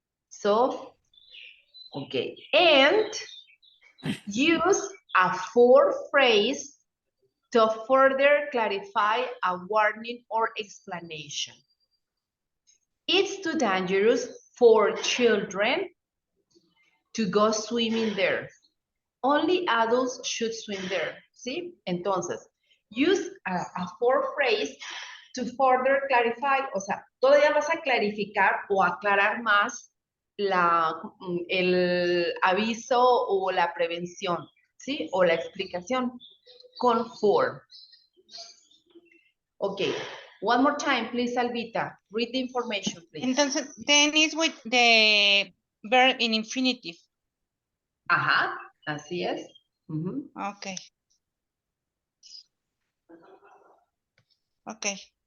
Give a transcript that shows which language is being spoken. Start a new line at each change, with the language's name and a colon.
English: So, okay. And use a for phrase to further clarify a warning or explanation. It's too dangerous for children to go swimming there. Only adults should swim there.
Spanish: ¿Sí? Entonces,
English: use a for phrase to further clarify,
Spanish: o sea, todavía vas a clarificar o aclarar más el aviso o la prevención, ¿sí? O la explicación con for.
English: Okay, one more time, please, Albita. Read the information, please. Entonces, then is with the verb in infinitive.
Spanish: Ajá, así es. Mhm.
English: Okay. Okay.